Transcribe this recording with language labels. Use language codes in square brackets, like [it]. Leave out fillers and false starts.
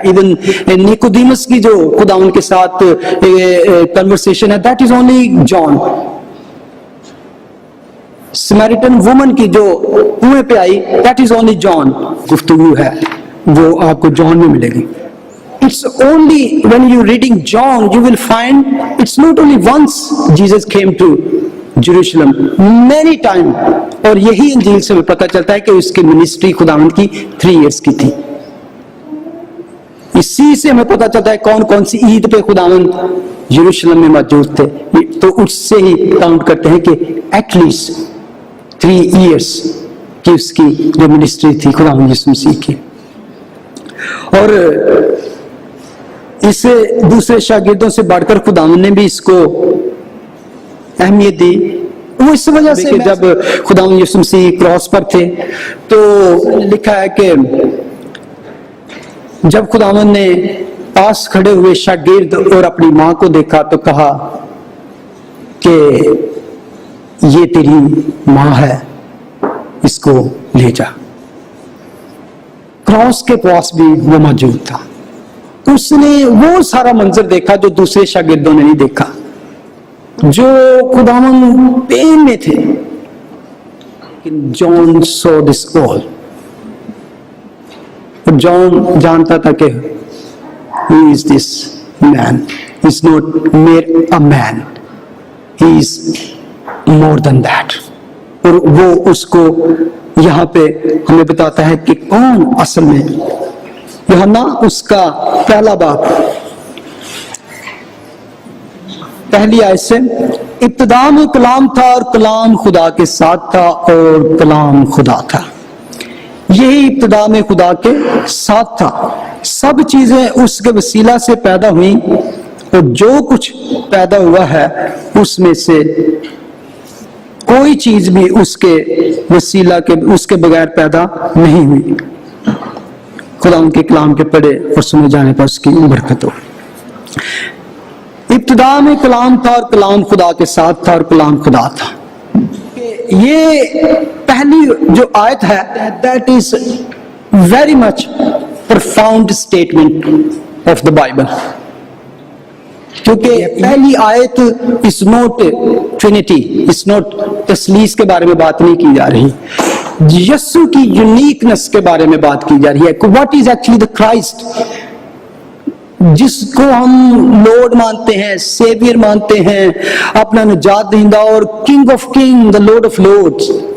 [ur] Even Nicodemus کی جو خدا ان کے ساتھ کنورسیشن ہے، [en] That is only John. [ur] سمیریٹن women کی جو کنویں پہ آئی، [en] That is only John. [ur] گفتگو ہے وہ آپ کو جان میں ملے گی. [en] It's only when you're reading John you will find it's not only once Jesus came to Jerusalem, many times. [ur] اور یہی انجیل سے پتہ چلتا ہے کہ اس کی منسٹری خداوند کی 3 ایئرس کی تھی. اسی سے ہمیں پتہ چلتا ہے کون کون سی عید پہ خداوند یروشلم میں موجود تھے. تو اس سے ہی کاؤنٹ کرتے ہیں کہ ایٹ لیسٹ 3 ایئرس کی اس کی جو منسٹری تھی خداوند یسوع مسیح کی. اور اس سے دوسرے شاگردوں سے بڑھ کر خداوند نے بھی اس کو اہمیت دی. وہ اس وجہ سے جب خداوند یسوع مسیح کراس پر تھے تو لکھا ہے کہ جب خداوند نے پاس کھڑے ہوئے شاگرد اور اپنی ماں کو دیکھا تو کہا کہ یہ تیری ماں ہے، اس کو لے جا. کراس کے پاس بھی وہ موجود تھا. اس نے وہ سارا منظر دیکھا جو دوسرے شاگردوں نے نہیں دیکھا، جو خداوند پین میں تھے. [en] John saw this all. [ur] جان جانتا تھا کہ [en] who is this man? He is not mere a man. He is more than that. [ur] اور وہ اس کو یہاں پہ ہمیں بتاتا ہے کہ کون اصل میں. یوحنا اس کا پہلا باب پہلی آیت سے، ابتدا میں کلام تھا اور کلام خدا کے ساتھ تھا اور کلام خدا تھا. یہی ابتدا میں خدا کے ساتھ تھا. سب چیزیں اس کے وسیلہ سے پیدا ہوئیں اور جو کچھ پیدا ہوا ہے اس میں سے کوئی چیز بھی اس کے وسیلہ کے اس کے بغیر پیدا نہیں ہوئی. خدا ان کے کلام کے پڑھے اور سنے جانے پر اس کی برکت ہو. ابتدا میں کلام تھا اور کلام خدا کے ساتھ تھا اور کلام خدا تھا. یہ پہلی جو آیت ہے [en] that is very much profound statement of the Bible. [ur] کیونکہ پہلی آیت [en] is not Trinity, is not [ur] تثلیث کے بارے میں بات نہیں کی جا رہی، یسوع کی یونیکنس کے بارے میں بات کی جا رہی ہے. [en] What is actually the Christ؟ [ur] جس کو ہم لارڈ مانتے ہیں، سیویئر مانتے ہیں، اپنا نجات دہندہ اور [en] King of king, the lord of lords.